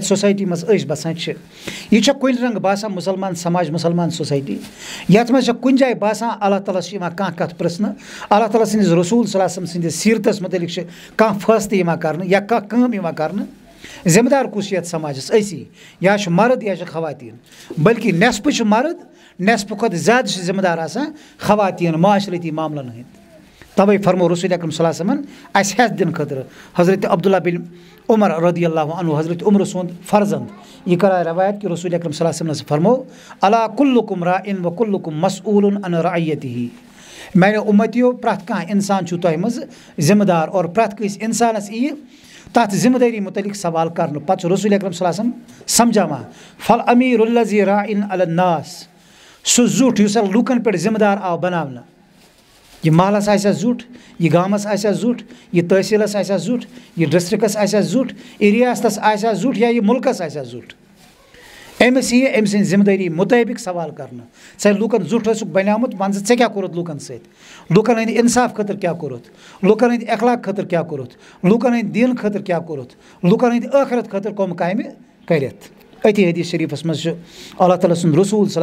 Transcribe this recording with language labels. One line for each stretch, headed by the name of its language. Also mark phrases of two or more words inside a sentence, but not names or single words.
Kashmiri: سوسایٹی منٛز أسۍ بسان چھِ یہِ چھےٚ کُنہِ رنٛگہٕ باسان مُسلمان سماج مُسلمان سوسایٹی یتھ منٛز چھےٚ کُنہِ جایہِ باسان اللہ تعالیٰ چھِ یِوان کانٛہہ کتھ پرژھنہٕ اللہ تعالیٰ سٕنٛدِس رسوٗل
Arabic: صلی اللہ علیہ وسلم
Kashmiri: سٕنٛدِس سیٖرتس متعلق چھِ کانٛہہ فٲصلہٕ یِوان کرنہٕ یا کانٛہہ کٲم یِوان کرنہٕ ذمہٕ دار کُس چھُ یتھ سماجس أسی یا چھُ مرد یا چھِ خواتیٖن بلکہِ نٮ۪صفہٕ چھِ مرد نٮ۪صفہٕ کھۄتہٕ زیادٕ چھِ ذمہٕ دار آسان خواتیٖن معاشرتی معاملن ہٕنٛدۍ تَوَے فرمو رسول اکرم
Arabic: صلی اللہ علیہ وسلمن
Kashmiri: اَسہِ ہٮ۪س دِنہٕ خٲطرٕ حضرت عبداللہ بن عمر
Arabic: رضی اللہ عنہ
Kashmiri: حضرت عمر سُنٛد فرزنٛد یہِ کرایہِ روایت کہِ رسول اکرم
Arabic: صلی اللہ علیہ
Kashmiri: وسلم فرمو
Arabic: الا کُلُکُم راعٍ و کُلُکُم مسئوٗلٌ عن رعیتہ
Kashmiri: میانیو اُمتیو پرٛٮ۪تھ کانٛہہ انسان چھُ تۄہہِ منٛز ذمہٕ دار اور پرٛٮ۪تھ کٲنٛسہِ انسانس یِیہِ تتھ ذمہٕ دٲری متعلق سوال کرنہٕ پتہٕ چھُ رسول اکرم
Arabic: صلی اللہ علیہ وسلم
Kashmiri: سمجھاوان
Arabic: فل امیٖر الذی راعٍ علی الناس
Kashmiri: سُہ زیُٹھ یُس لُکن پٮ۪ٹھ ذمہٕ دار آو بناونہٕ یہِ محلس آسیا زیُٹھ یہِ گامس آسیا زیُٹھ یہِ تحصیٖلس آسیا زیُٹھ یہِ ڈسٹرکس آسیا زیُٹھ یہِ ریاستس آسیا زیُٹھ یا یہِ مُلکس آسیا زیُٹھ أمِس یِیہِ أمۍ سٕنٛدِ ذمہٕ دٲری مُطٲبق سوال کرنہٕ ژےٚ لُکن زیُٹھ ٲسُکھ بنیومُت ون ژٕ ژےٚ کیٛاہ کوٚرُتھ لُکن سۭتۍ لُکن ہٕنٛدِ انصاف خٲطرٕ کیٛاہ کوٚرُتھ لُکن ہٕنٛدِ اخلاق خٲطرٕ کیٛاہ کوٚرُتھ لُکن ہٕنٛدِ دیٖن خٲطرٕ کیٛاہ کوٚرُتھ لُکن ہٕنٛدِ ٲخرت خٲطرٕ کٕم کامہِ کٔرِتھ أتی حدیث شریٖفس منٛز چھُ اللہ تعالیٰ سُنٛد رسوٗل صلی